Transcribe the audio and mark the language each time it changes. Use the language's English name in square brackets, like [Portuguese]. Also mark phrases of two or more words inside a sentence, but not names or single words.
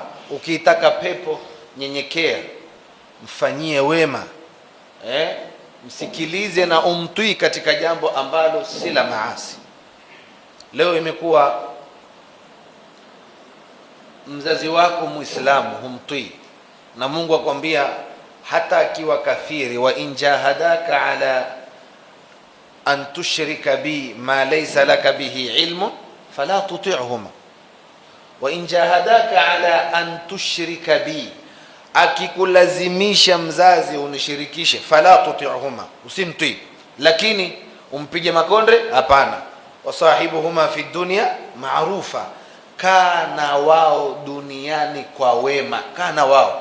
[Swahili] Ukiitaka pepo, nyenyekea, mfanyie wema, msikilize na umtii katika jambo ambalo si la maasi. Leo imekuwa mzazi wako Muislamu humtii, na Mungu akwambia hata akiwa kafiri, [Arabic] وإن جاهداك على أن تشرك بي ما ليس لك به علم فلا تطعهما وإن جاهداك على أن تشرك بي, [Swahili] akikulazimisha mzazi unishirikishe, [Arabic] فلا تطعهما, [Swahili] usimtii. Lakini umpige makonde? Hapana. [Arabic] وصاحبهما في الدنيا معروفا, [Swahili] kana wao duniani kwa wema, kana wao.